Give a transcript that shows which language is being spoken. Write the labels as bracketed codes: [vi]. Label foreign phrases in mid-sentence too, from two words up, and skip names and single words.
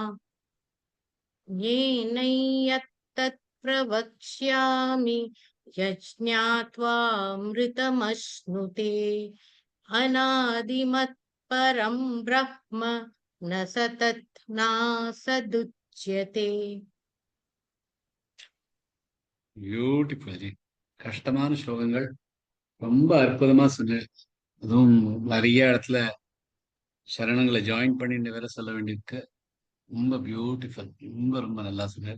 [sa] ज्ञेनै यत्तत् प्रवक्ष्यामि यज्ञात्वामृतमश्नुते अनादिमत्परं ब्रह्म न स तत् नासदुच्यते [ta] பியூட்டிஃபுல். கஷ்டமான ஸ்லோகங்கள் ரொம்ப அற்புதமா சொன்னேன். அதுவும் நிறைய இடத்துல சரணங்களை ஜாயின் பண்ணிட்டு வேற சொல்ல வேண்டியிருக்கு. ரொம்ப பியூட்டிஃபுல். ரொம்ப ரொம்ப நல்லா சொன்னார்.